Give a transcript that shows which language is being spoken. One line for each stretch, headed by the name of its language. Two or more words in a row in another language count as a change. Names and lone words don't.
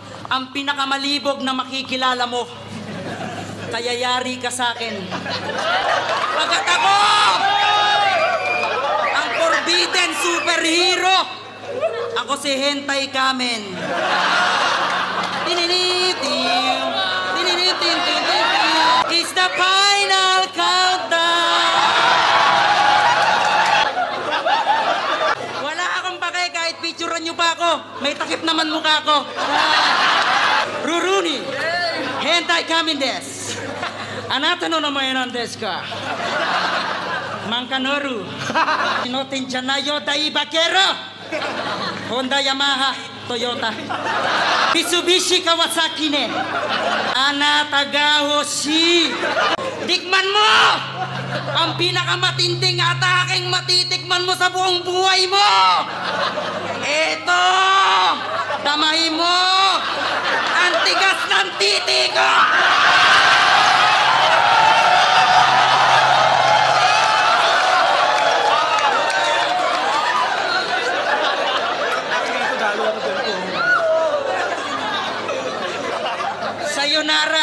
Filipino: ang pinakamalibog na makikilala mo. Kaya yari ka sa akin. Pagkat ako, ang forbidden superhero. Ako si Hentai Kamen.
English: It's the final countdown.
Filipino: Wala akong pake kahit picturean nyo pa ako. May takip naman mukha ko. Ruruni.
Japanese: Hentai Kamen desu. あなたの名前なんですかマンカノル乗ってんじゃないよ大バケロホンダヤマハトヨタミツビシカワサキねあなたが欲しい
Filipino: Tikman mo ang pinakamatinding ataking matitikman mo sa buong buhay mo. Eto, damahin mo ang tigas ng titi ko.
Japanese: Sayonara.